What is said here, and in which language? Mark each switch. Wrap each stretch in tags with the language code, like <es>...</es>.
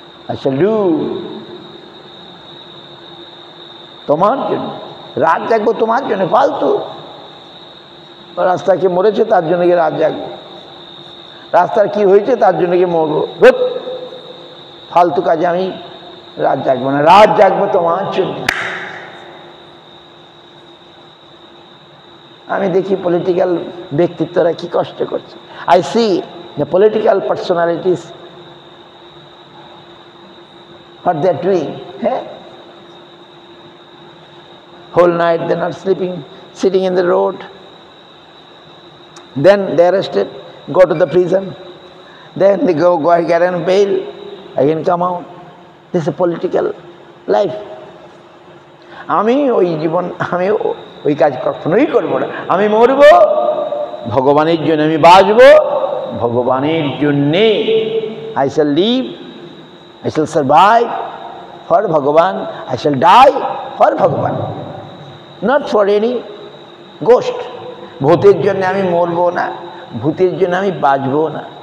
<bn>আচ্ছা, ডু তোমার জন্য, রাত জাগবো তোমার জন্য, ফালতু রাস্তাকে মরেছে তার জন্য গিয়ে রাত জাগবো, রাস্তার কি হয়েছে তার জন্য গিয়ে মরবো, ফালতু কাজে আমি রাত জাগবো না, রাত জাগবো তোমার জন্য। আমি দেখি পলিটিক্যাল ব্যক্তিত্বরা কি কষ্ট করছে।</bn> <en>I see the political personalities what they are doing. Hey? Whole night they are not sleeping, sitting in the road. Then they are arrested, go to the prison. Then they go get on bail, again come out. This is a political life.</en> <bn>আমি ওই জীবন আমি ওই কাজ কখনোই করব না। আমি মরব ভগবানের জন্য, আমি বাঁচব ভগবানের জন্যে।</bn> <en>I shall live, I shall survive for Bhagavan, I shall die for Bhagavan, not for any ghost.</en> <bn>ভূতের জন্য আমি মরব না, ভূতের জন্য আমি বাঁচব না।</bn>